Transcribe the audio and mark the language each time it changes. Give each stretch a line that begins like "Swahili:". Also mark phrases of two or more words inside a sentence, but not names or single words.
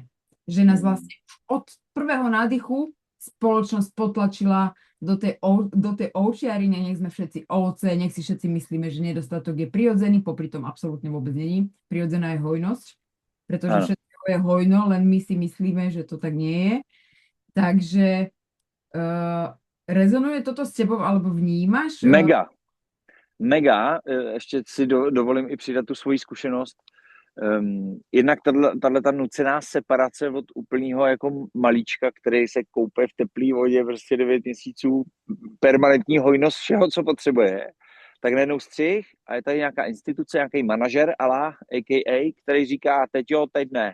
Slovak: Že nás vlastne od prvého nádychu spoločnosť potlačila do tej ovčiarine, nech sme všetci ovce, nech si všetci myslíme, že nedostatok je prirodzený, popri tom absolútne vôbec není. Prirodzená je hojnosť, pretože všetko je hojno, len my si myslíme, že to tak nie je. Takže rezonuje toto s tebou, alebo vnímaš? Mega. Mega.
Czech: Ještě si dovolím i přidat tu svoji zkušenost. Jednak tato nucená separace od úplného jako malíčka, který se koupe v teplé vodě prostě 9 měsíců, permanentní hojnost všeho, co potřebuje, tak najednou střih a je tady nějaká instituce, nějaký manažer, a.k.a., který říká, teď jo, teď ne.